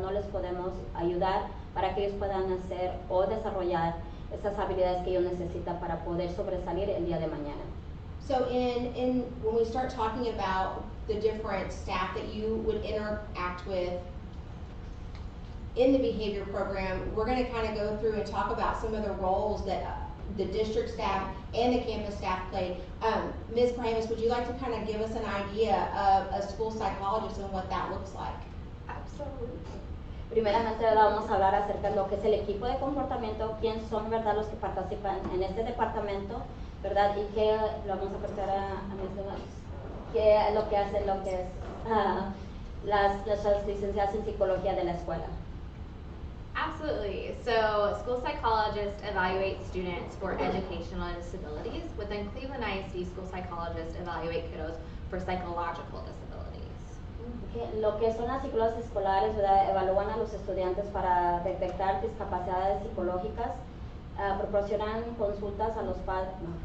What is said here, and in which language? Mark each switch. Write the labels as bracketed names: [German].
[Spanish] No les podemos ayudar para que ellos puedan hacer o desarrollar esas habilidades que ellos necesitan para poder sobresalir el día de mañana. [English] So when we start talking about the different staff that you would interact with in the behavior program, we're going to kind of go through and talk about some of the roles that the district staff and the campus staff played. Ms. Paramus, would you like to kind of give us an idea of a school psychologist and what that looks like? Absolutely. [Spanish] Primeramente vamos a hablar acerca de lo que es el equipo de comportamiento, quién son, ¿verdad? Los que participan en este departamento, ¿verdad? Y que lo vamos a prestar a mis demás, qué es lo que hacen, lo que es las licenciadas en psicología de la escuela. [English] Absolutely. So, school psychologists evaluate students for educational disabilities. Within Cleveland ISD, school psychologists evaluate kiddos for psychological disabilities. [Spanish] Lo que son las psicólogas escolares, ¿verdad? Evalúan a los estudiantes para detectar discapacidades psicológicas, proporcionan consultas a los padres.